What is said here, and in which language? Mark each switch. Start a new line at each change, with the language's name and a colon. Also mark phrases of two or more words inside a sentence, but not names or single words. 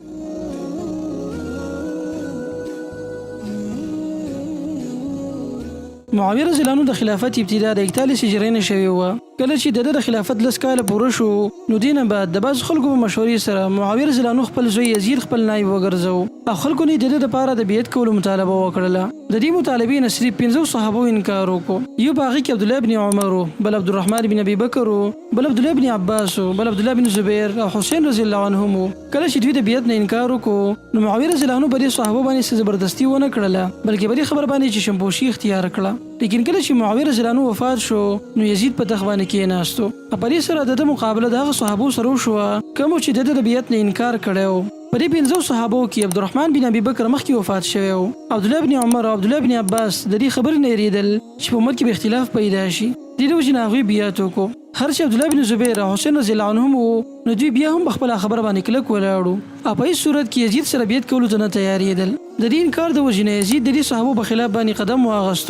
Pashto: معاویه
Arabic: رضی الله عنه
Pashto: د خلافت ابتدا د 41 هجري نه شوې وه. کله چې د خلافت لس کاله پوره شو، نو دینه بعد د بعض خلکو په مشورې سره معاویه
Arabic: رضی الله عنه
Pashto: خپل زوی یزید خپل نایب وګرځاو او خلکو نه د لپاره د بیعت کولو مطالبه وکړه. د دې مطالبې نه صرف 15 صحابو انکار وکړو. یو باغی کې عبد الله بن عمر، بل عبد الرحمن بن ابي بکر، بل عبد الله بن عباس، بل عبد الله بن زبیر او حسین
Arabic: رضی الله عنهم.
Pashto: کله چې دوی د بیعت نه انکار وکړو، نو معاویه
Arabic: رضی الله عنه
Pashto: په دې صحابه باندې زبردستی ونه کړله، بلکې په دې خبر باندې چې شمپوشي اختیار کړه. لیکن کله چې معاویه
Arabic: رضی الله عنه
Pashto: وفات شو، نو یزید په تخت باندې کېناستو. په دې سره د مقابله د هغه صحابو سره وشوه کوم چې د بیعت نه انکار کړی. په دې 15 صحابو کې عبد الرحمن بن ابي بکر مخکې وفات شوی و. عبد الله بن عمر او عبد الله بن عباس د دې خبرې نه یریدل چې په امت کې به اختلاف پیدا شي. د دې وجې نه هغوی بیعت وکړو. هر چې عبد الله بن زبیر او حسین
Arabic: رضی الله عنهم
Pashto: وو، نو دوی بیا هم خپل خبره باندې کلک ولاړو او په هیڅ صورت کې یزید سره بیعت کولو ته نه تیارېدل. د دې انکار د وجې نه یزید د دې صحابو په خلاف باندې قدم واخیستو.